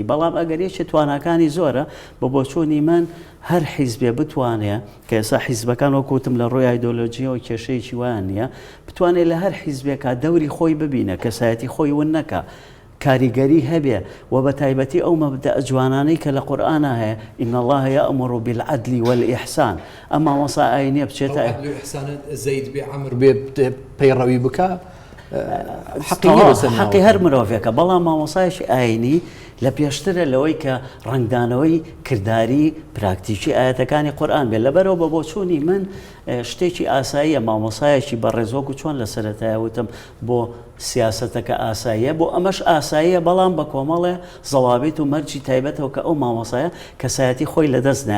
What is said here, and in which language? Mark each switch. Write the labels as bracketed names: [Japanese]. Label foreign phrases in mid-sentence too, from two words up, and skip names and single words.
[Central Kurdish] بەڵام ئەگەر یەکێ تواناکانی زۆرە بە بۆچوونی من هەر حیزبێ بتوانێت کە ئێستا حیزبەکان وەکوتم لە ڕۆی ئایدۆلۆجیەوە کێشەیەکی وایان نییە بتوانێت لە هەر حیزبێکا دەوری خۆی ببینە کەسایەتی خۆی ون نەکە کاریگەری هەبێ و بە تایبەتی ئەو مەبدە جوانانەی کە لە قورئانە هەیە [Arabic] ئین الله یأمر بالعدل والإحسان. [Central Kurdish] ئەما مامۆسا ئاینیە بچێتە زەید بێ عەمر بێ پەیڕەوی بکە حەقی هەر مرۆڤێکە. بەڵام مامۆسایەکی ئاینی لە پێشترە لەوەی کە ڕنگدانەوەی کردداری پراکتیکی ئاەتەکانی قورئان بێت. لەبەرەوە بە بۆچوونی من شتێکی ئاساییە مامۆسایەکی بەڕێزۆک و چۆن لە سەرەتایە وتم بۆ سیاسەتەکە ئاساییە بۆ ئەمەش ئاساییە بەڵام بە کۆمەڵێ زەوابێت و مەرجی تایبەتەوە کە ئەو مامۆسایە کەسایەتی خۆی لەدەست نایە.